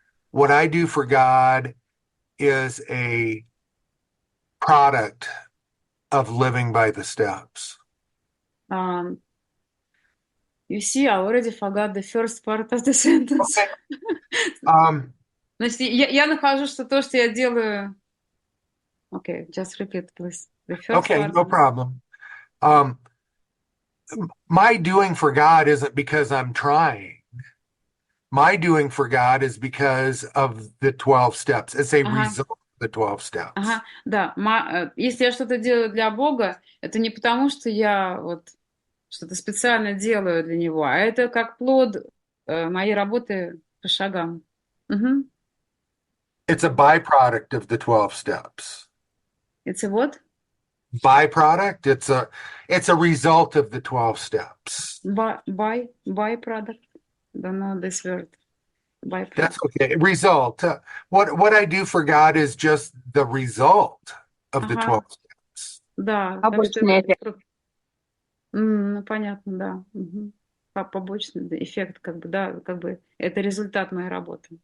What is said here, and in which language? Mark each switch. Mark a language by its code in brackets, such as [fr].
[en] What I do for God is a product of living by the steps. You see, I already forgot the first part of the sentence. [ru] Значит, я нахожу, что то, что я делаю... [en] Okay, just repeat, please. The first Okay, part. no problem. My doing for God isn't because I'm trying. My doing for God is because of the 12 steps. It's a result of the 12 steps. [ru] Ага, да. Если я что-то делаю для Бога, это не потому, что я вот что-то специально делаю для Него, а это как плод моей работы по шагам. Угу. [en] It's a byproduct of the 12 steps. It's a what? Byproduct. It's a result of the 12 steps. Byproduct. Don't know this word. Byproduct. That's okay. Result. What I do for God is just the result of the 12 steps. [ru] Да. Побочный эффект. Ну, понятно, да. Угу. Побочный эффект, как бы, да, как бы это результат моей работы.